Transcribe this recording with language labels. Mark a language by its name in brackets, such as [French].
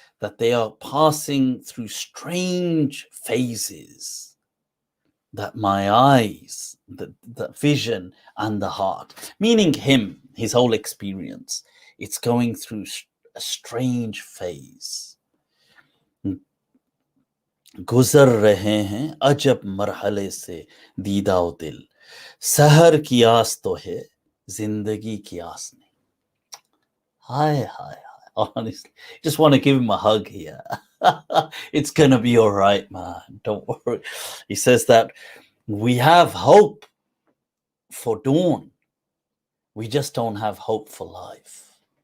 [English] that they are passing through strange phases, that my eyes, the vision and the heart, meaning him, his whole experience, it's going through a strange phase. [Hindi] गुजर रहे हैं अजब मरहले से दीदा ओ दिल, सहर की आस तो है जिंदगी की आस नहीं. [English] Hi. Honestly, just want to give him a hug here. It's gonna be all right, man. Don't worry. He says that we have hope for dawn. We just don't have hope for life.